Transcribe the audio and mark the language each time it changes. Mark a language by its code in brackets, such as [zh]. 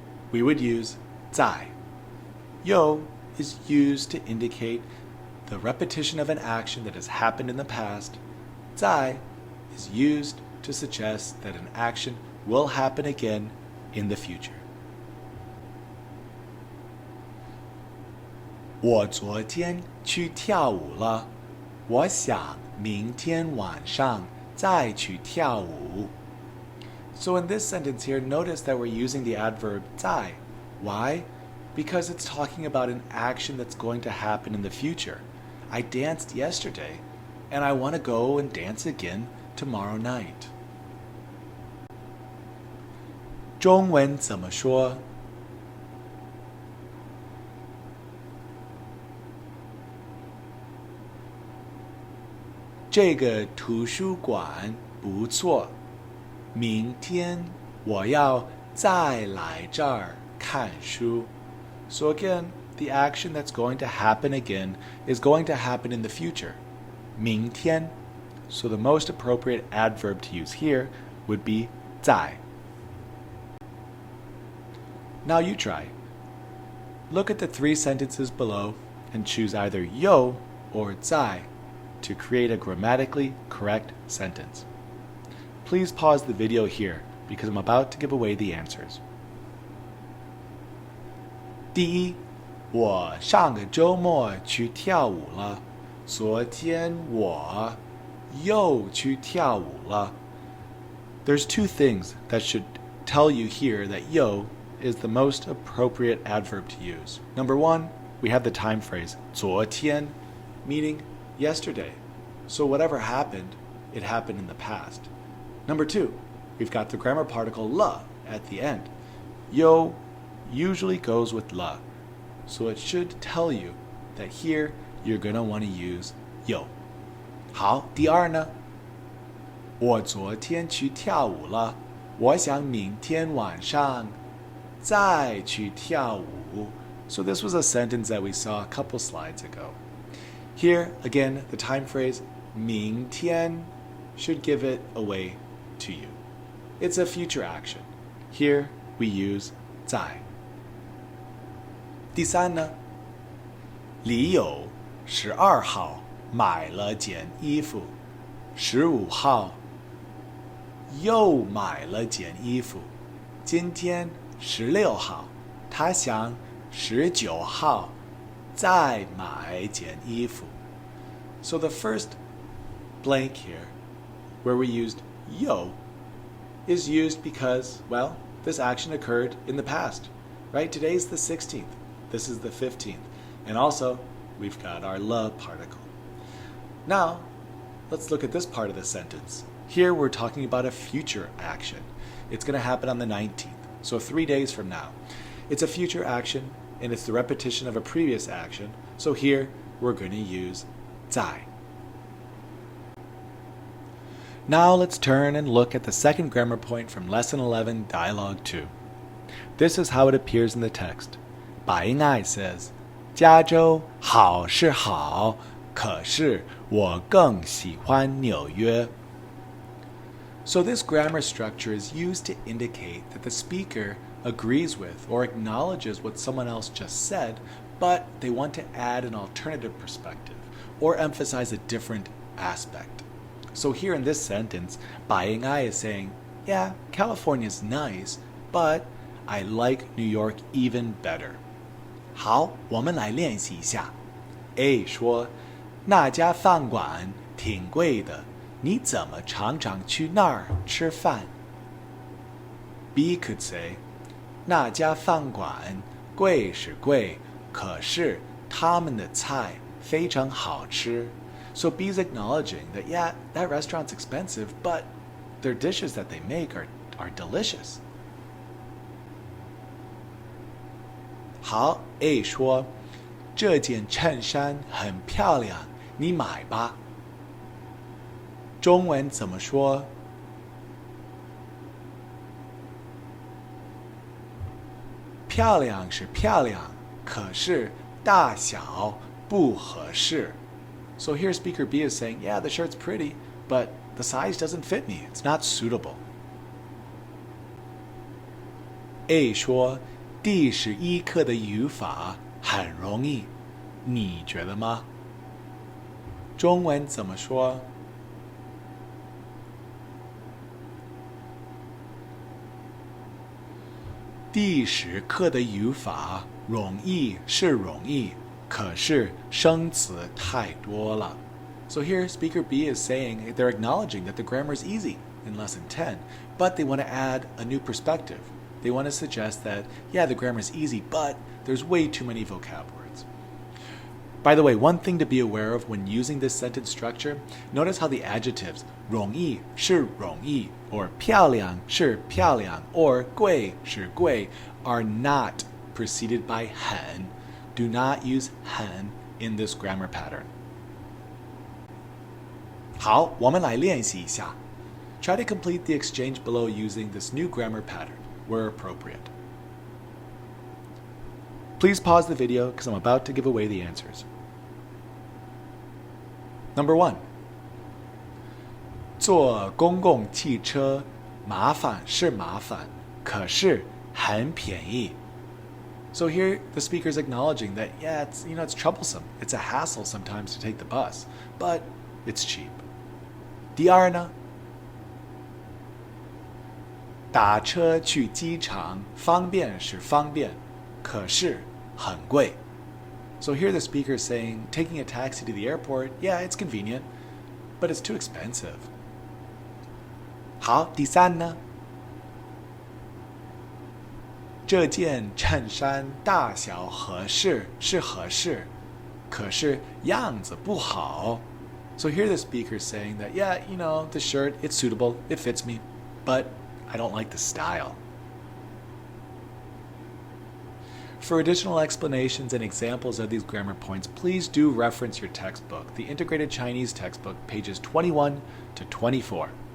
[en] We would use 在. Yo is used to indicate the repetition of an action that has happened in the past. 在 is used to suggest that an action will happen again in the future. [zh] 我昨天去跳舞了，我想明天晚上再去跳舞。 [en] So in this sentence here, notice that we're using the adverb 在. Why? Because it's talking about an action that's going to happen in the future. I danced yesterday, and I want to go and dance again tomorrow night. [zh] 中文怎么说？这个图书馆不错，明天我要再来这儿看书。 [en] So again, the action that's going to happen again is going to happen in the future. [zh] 明天. [en] So the most appropriate adverb to use here would be 在. Now you try. Look at the three sentences below and choose either yo or 在 to create a grammatically correct sentence. Please pause the video here because I'm about to give away the answers. [zh] 第一，我上个周末去跳舞了。昨天我又去跳舞了。 [en] There's two things that should tell you here that yo is the most appropriate adverb to use. Number one, we have the time phrase 昨天, meaning yesterday. So whatever happened, it happened in the past. Number two, we've got the grammar particle la at the end. Yo usually goes with la. So it should tell you that here you're going to want to use yo. [zh] 好，第二呢？我昨天去跳舞了，我想明天晚上再去跳舞。 [en] So this was a sentence that we saw a couple slides ago. Here, again, the time phrase 明天 should give it away to you. It's a future action. Here we use 在。 [zh] 第三呢，李友12号买了件衣服，15号又买了件衣服，今天16号，他想19号再买件衣服。 [en] So the first blank here, where we used yo, is used because, well, this action occurred in the past, right? Today's the 16th. This is the 15th. And also, we've got our la particle. Now, let's look at this part of the sentence. Here we're talking about a future action. It's going to happen on the 19th, so 3 days from now. It's a future action, and it's the repetition of a previous action. So here we're going to use 在. Now let's turn and look at the second grammar point from Lesson 11, Dialogue 2. This is how it appears in the text. [zh] 白英爱 [en] says, [zh] 加州好是好，可是我更喜欢纽约。 [en] So this grammar structure is used to indicate that the speaker agrees with or acknowledges what someone else just said, but they want to add an alternative perspective or emphasize a different aspect. So here in this sentence, 白英爱 is saying, yeah, California's nice, but I like New York even better. [zh] 好，我们来练习一下。 A 说，那家饭馆挺贵的，你怎么常常去那儿吃饭？ [en] B could say, [zh] 那家饭馆贵是贵，可是他们的菜非常好吃。 [en] So B is acknowledging that, yeah, that restaurant's expensive, but their dishes that they make are delicious. [zh] 好 ，A 说，这件衬衫很漂亮，你买吧。中文怎么说？漂亮是漂亮，可是大小不合适。 [en] So here speaker B is saying, yeah, the shirt's pretty, but the size doesn't fit me. It's not suitable. [zh] A 说，第11课的语法很容易，你觉得吗？中文怎么说？第10课的语法容易是容易，可是生词太多了。 [en] So here speaker B is saying they're acknowledging that the grammar is easy in lesson 10, but they want to add a new perspective. They want to suggest that, yeah, the grammar is easy, but there's way too many vocab words. By the way, one thing to be aware of when using this sentence structure, notice how the adjectives 容易是容易 or 漂亮是漂亮 or 贵是贵 are not preceded by 很. Do not use 很 in this grammar pattern. [zh] 好，我们来练习一下. [en] Try to complete the exchange below using this new grammar pattern where appropriate. Please pause the video because I'm about to give away the answers. Number 1. [zh] 坐公共汽车麻烦是麻烦，可是很便宜。 [en] So here the speaker is acknowledging that, yeah, it's troublesome. It's a hassle sometimes to take the bus, but it's cheap. [zh] 第二呢，打车去机场方便是方便，可是很贵。 [en] So here the speaker is saying taking a taxi to the airport, yeah, it's convenient, but it's too expensive. [zh] 好，第三呢，这件衬衫大小合适是合适，可是样子不好。 [en] So here the speaker is saying that, yeah, you know, the shirt, it's suitable, it fits me, but I don't like the style. For additional explanations and examples of these grammar points, please do reference your textbook, the Integrated Chinese Textbook, pages 21 to 24.